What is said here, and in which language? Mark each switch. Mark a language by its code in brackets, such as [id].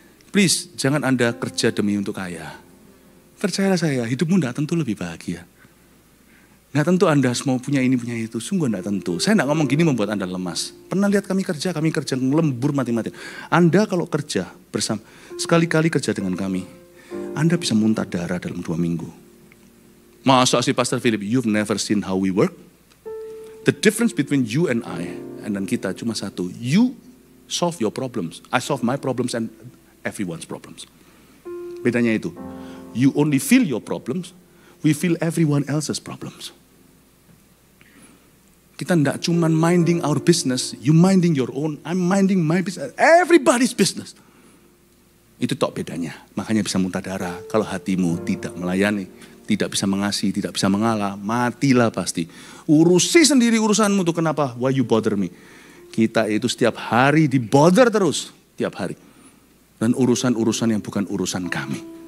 [id] Please, jangan Anda kerja demi untuk kaya. Percayalah saya, hidupmu tidak tentu lebih bahagia. Tidak tentu Anda semua punya ini, punya itu. Sungguh tidak tentu. Saya tidak ngomong gini membuat Anda lemas. Pernah lihat kami kerja lembur mati-matian. Anda kalau kerja bersama, sekali-kali kerja dengan kami, Anda bisa muntah darah dalam 2 minggu. Masa sih Pastor Philip, [en] you've never seen how we work? The difference between you and I, [id] dan kita cuma satu. [en] You solve your problems. I solve my problems and everyone's problems. [id] Bedanya itu, [en] you only feel your problems, we feel everyone else's problems. [id] Kita tidak cuma [en] minding our business, you minding your own, I'm minding my business, everybody's business. [id] Itu tok bedanya, makanya bisa muntah darah. Kalau hatimu tidak melayani, tidak bisa mengasihi, tidak bisa mengalah, matilah pasti. Urusi sendiri urusanmu tuh, kenapa? [en] Why you bother me? [id] Kita itu setiap hari dibother terus, tiap hari. Dan urusan-urusan yang bukan urusan kami.